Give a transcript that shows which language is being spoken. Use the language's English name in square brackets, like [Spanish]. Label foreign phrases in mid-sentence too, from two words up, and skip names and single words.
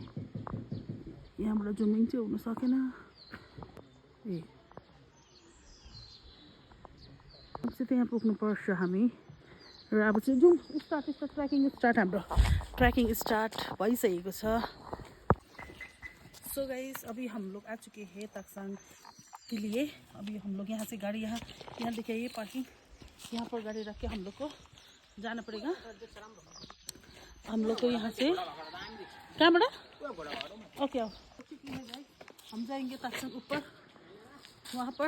[Nepali] यहाँबाट जुमिङ चाहिँ हुन सकेन। ए अब चाहिँ त्यहाँ पुग्नुपर्छ हामी। र अब चाहिँ जाउँ, ट्र्याकिङ हाम्रो [English] trekking start [Nepali] भइसकेको छ। [English] so guys, [Hindi] अभी हम लोग आ चुके हैं ताक्साङ के लिए। अभी हम लोग यहाँ से गाड़ी यहाँ देखिए, ये पार्किंग, यहाँ पर गाड़ी रख के हम लोग को जाना पड़ेगा। हम लोग को यहाँ से क्या बड़ा ओके आओ। हम जाएंगे ताक्साङ ऊपर, वहाँ पर।